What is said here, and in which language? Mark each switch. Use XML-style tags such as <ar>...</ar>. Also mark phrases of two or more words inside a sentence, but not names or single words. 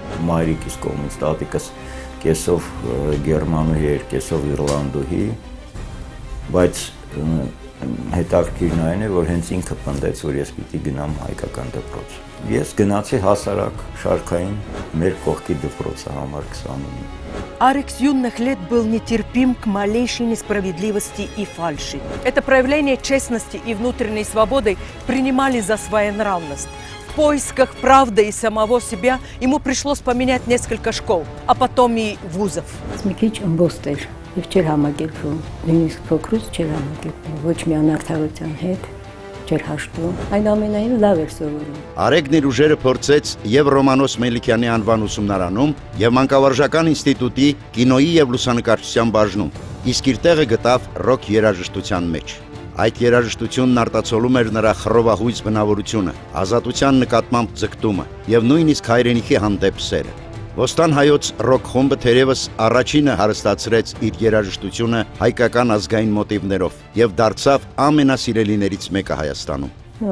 <hy>Մայրիկիս կողմից տատիկս կեսով գերմանուհի էր, կեսով իռլանդուհի, բայց հետաքրքիրն այն է, որ հենց ինքը պնդեց, որ ես պիտի гнամ հայկական դպրոց։ Ես գնացի հասարակ շարքային մեր կողքի դպրոցը համար 29։</hy> <ru>Арик с юных лет был нетерпим к малейшей несправедливости и фальши. Это проявление честности и внутренней свободы принимали за своенравность. В поисках правды и самого себя ему пришлось поменять несколько школ, а потом и вузов.</ru> <hy>Մի քիչ ըմբոստ էր եւ չէր համակերպվում, նույնիսկ փոքրուց չէր համակերպվում, ոչ մի անարդարության հետ չէր հաշտվում, այն ամենայն լավ էր սովորում։ Արեգն իր ուժերը փորձեց եւ Ռոմանոս Մելիքյանի անվան ուսումնարանում եւ Մանկավարժական ինստիտուտի կինոյի եւ լուսանկարչության բաժնում, իսկ իր տեղը գտավ ռոք երաժշտության մեջ։ Այդ երաժշտությունն արտացոլում էր նրա խռովահույս բնավորությունը, ազատության նկատմամբ ձգտումը եւ նույնիսկ հայրենիքի հանդեպ սերը։ Ոստան հայոց ռոք խումբը թերևս առաջինը հարստացրեց իր երաժշտությունը հայկական ազգային մոտիվներով եւ դարձավ ամենասիրելիներից մեկը Հայաստանում։</hy>